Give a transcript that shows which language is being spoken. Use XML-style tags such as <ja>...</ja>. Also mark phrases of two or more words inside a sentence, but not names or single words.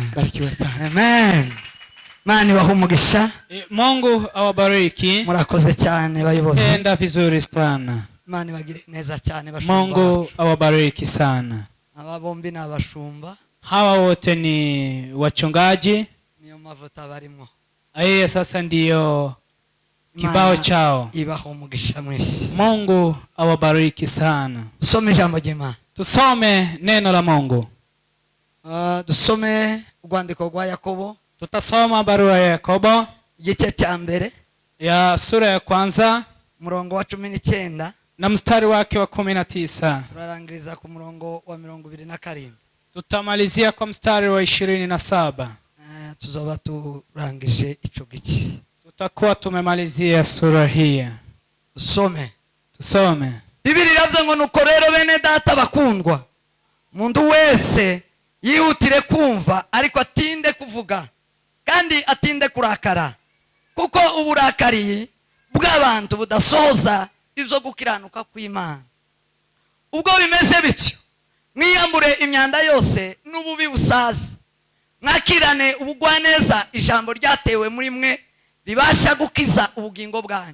<sw>Barikiwe sana. Amen.</sw> <rn>Mani wahumugisha.</rn> <sw>Mungu awabariki.</sw> <rn>Murakoze cyane bayobozi.</rn> <sw>Enda vizuri sana.</sw> <rn>Mani bagire neza cyane bashumba.</rn> <sw>Mungu awabariki sana.</sw> <rn>Aba bombi ni abashumba.</rn> <sw>Hawa wote ni wachungaji.</sw> <rn>Niyo mavuta barimo.</rn> <sw>Aye sasa ndiyo kibao chao.</sw> <rn>Ibahumugisha mwese.</rn> <sw>Mungu awabariki sana. Tusome jambo jema. Tusome neno la Mungu.</sw> <rn>Dusome urwandiko rwa Yakobo.</rn> <sw>Tutasoma barua ya Yakobo</sw> <rn>igice cya mbere</rn> <sw>ya sura ya kwanza</sw> <rn>murongo wa 19</rn> <sw>na mstari wake wa 19.</sw> <rn>Turarangiriza ku murongo wa 27.</rn> <sw>Tutamalizia kwa mstari wa 27.</sw> <rn>Tuzoba turangije ico gice.</rn> <sw>Tutakuwa tumemalizia sura hii. Tusome.</sw> <rn>Biblia iravuze ngo nuko rero bene data bakundwa, mundu wese yihutire kumva ariko atinde kuvuga kandi atinde kurakara, kuko uburakari bw'abantu budasohoza ivyo gukiranuka kw'Imana. Ubwo bimeze bityo, mwiyambure imyanda yose n'ububi busaza, mwakirane ubugwaneza ijambo ryatewe muri mwe ribasha gukiza ubugingo bwanyu.</rn>